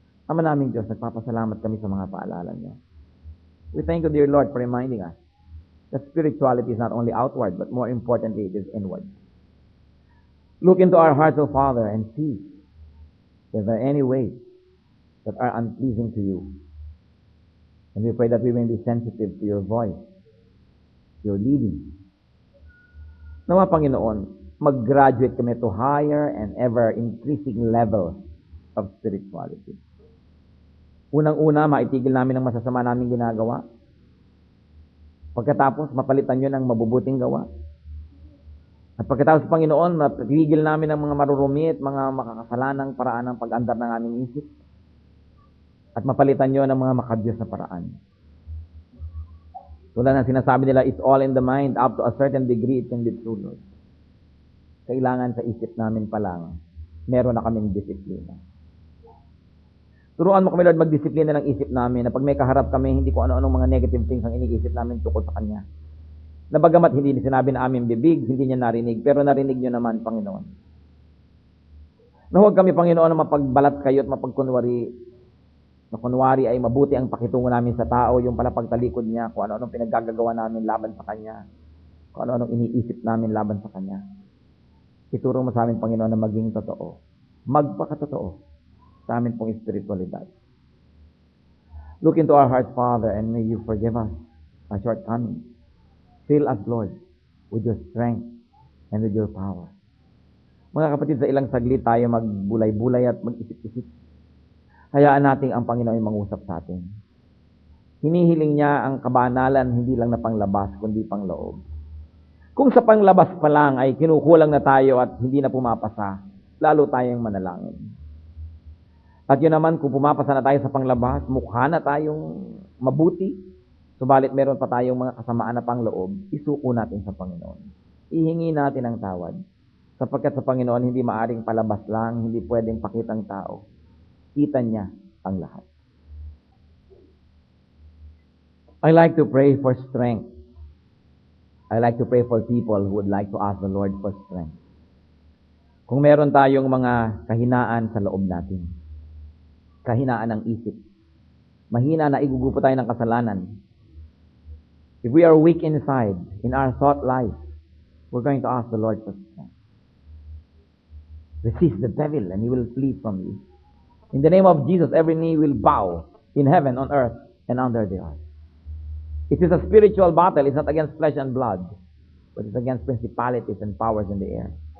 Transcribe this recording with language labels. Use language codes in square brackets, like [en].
[tl] Ama naming Diyos, nagpapasalamat kami sa mga paalala niyo. [en] We thank you, dear Lord, for reminding us that spirituality is not only outward, but more importantly, it is inward. Look into our hearts, O Father, and see if there are any ways that are unpleasing to you. And we pray that we may be sensitive to your voice, your leading. [tl] Nawa, Panginoon, mag-graduate kami [en] to higher and ever-increasing level of spirituality. [tl] Unang-una, maitigil namin ang masasama namin ginagawa. Pagkatapos, mapalitan yun ng mabubuting gawa. At pagkatapos, Panginoon, mapigil namin ang mga marurumi at mga makakasalanang paraan ng pag-andar ng aming isip. At mapalitan yun ng mga makadiyos na paraan. Tulad ng sinasabi nila, [en] it's all in the mind. Up to a certain degree, it can be true, Lord. [tl] Kailangan sa isip namin pa lang, meron na kaming disiplina. Turuan mo kami, Lord, magdisiplina ng isip namin na pag may kaharap kami, hindi ko ano-anong mga [en] negative things [tl] ang iniisip namin tukol sa Kanya. Na bagamat hindi sinabi na aming bibig, hindi niya narinig, pero narinig niyo naman, Panginoon. Na huwag kami, Panginoon, na mapagbalat kayo at mapagkunwari, na kunwari ay mabuti ang pakitungo namin sa tao, yung pala pagtalikod niya, kung ano-anong pinaggagawa namin laban sa Kanya, kung ano-anong iniisip namin laban sa Kanya. Ituro mo sa amin, Panginoon, na maging totoo. Magpakatotoo sa amin pong espiritualidad. [en] Look into our hearts, Father, and may you forgive us our shortcomings. Fill us, Lord, with your strength and with your power. [tl] Mga kapatid, sa ilang saglit tayo magbulay-bulay at mag-isip-isip. Hayaan natin ang Panginoon ay mangusap sa atin. Hinihiling niya ang kabanalan, hindi lang na panglabas, kundi pangloob. Kung sa panglabas pa lang ay kinukulang na tayo at hindi na pumapasa, lalo tayong manalangin. At yun naman, kung pumapasa na tayo sa panglabas, mukha na tayong mabuti, Subalit meron pa tayong mga kasamaan na pangloob, isuko natin sa Panginoon. Ihingi natin ang tawad. Sapagkat sa Panginoon, hindi maaring palabas lang, hindi pwedeng pakitang tao. Kita niya ang lahat. [en] I like to pray for strength. I like to pray for people who would like to ask the Lord for strength. [tl] Kung meron tayong mga kahinaan sa loob natin, kahinaan ng isip, mahina na igugupo tayo ng kasalanan. [en] If we are weak inside, in our thought life, we're going to ask the Lord for strength. Resist the devil and he will flee from you. In the name of Jesus, every knee will bow in heaven, on earth, and under the earth. It is a spiritual battle. It's not against flesh and blood, but it's against principalities and powers in the air.